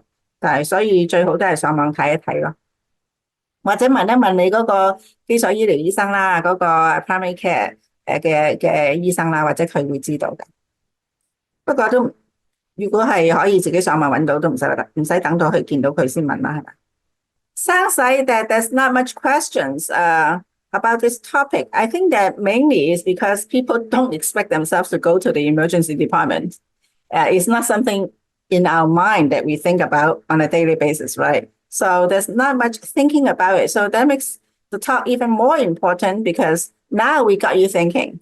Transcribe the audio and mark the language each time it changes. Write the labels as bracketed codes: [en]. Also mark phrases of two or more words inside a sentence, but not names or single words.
[yue] 但係所以最好都係上網睇一睇咯。或者問一問你嗰個基礎醫療醫生啦，嗰個 [en] primary care [yue] 嘅醫生啦，或者佢會知道嘅。不過都如果係可以自己上網揾到，都唔使等到去見到佢先問啦，係咪？ [en] Sounds like that there's not much questions about this topic. I think that mainly is because people don't expect themselves to go to the emergency department. It's not something in our mind that we think about on a daily basis, right? So there's not much thinking about it. So that makes the talk even more important because now we got you thinking.